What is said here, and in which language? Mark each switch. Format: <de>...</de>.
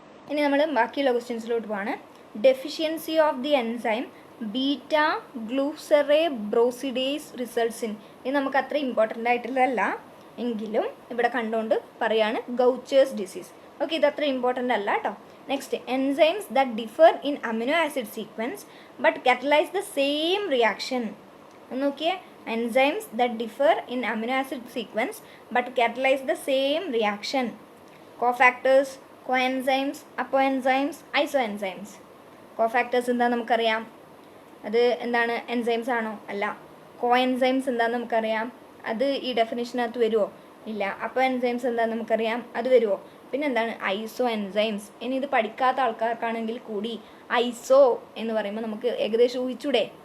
<ml>ഇനി നമ്മൾ ബാക്കിയുള്ള ക്വസ്റ്റ്യൻസിലോട്ട് പോവാണ്.</ml> <en>Deficiency of the enzyme beta glucocerebrosidase results in.</en> <ml>ഇത് നമുക്ക് അത്ര ഇമ്പോർട്ടൻ്റ് ആയിട്ടുള്ളതല്ല, എങ്കിലും ഇവിടെ കണ്ടുകൊണ്ട് പറയാണ് ഗൗച്ചേഴ്സ് ഡിസീസ്. ഓക്കെ, ഇത് അത്ര ഇമ്പോർട്ടൻ്റ് അല്ല കേട്ടോ.</ml> <en>Next, enzymes that differ in amino acid sequence but catalyze the same reaction. നോക്കിയേ, enzymes that differ in amino acid sequence but catalyze the same reaction. Cofactors, coenzymes, apoenzymes, isoenzymes.</en> <ml>Cofactors എന്താണെന്ന് നമുക്കറിയാം, അത് എന്താണ്? Enzymes ആണോ? അല്ല. Coenzymes എന്താണെന്ന് നമുക്കറിയാം, അത് ഈ ഡെഫിനിഷനകത്ത് വരുമോ? ഇല്ല. അപ്പോഎൻസൈംസ് എന്താണെന്ന് നമുക്കറിയാം, അത് വരുമോ? പിന്നെ എന്താണ്? ഐസോ എൻസൈംസ്. ഇനി ഇത് പഠിക്കാത്ത ആൾക്കാർക്കാണെങ്കിൽ കൂടി ഐസോ എന്ന് പറയുമ്പോൾ നമുക്ക് ഏകദേശം ഊഹിച്ചൂടെ?</ml>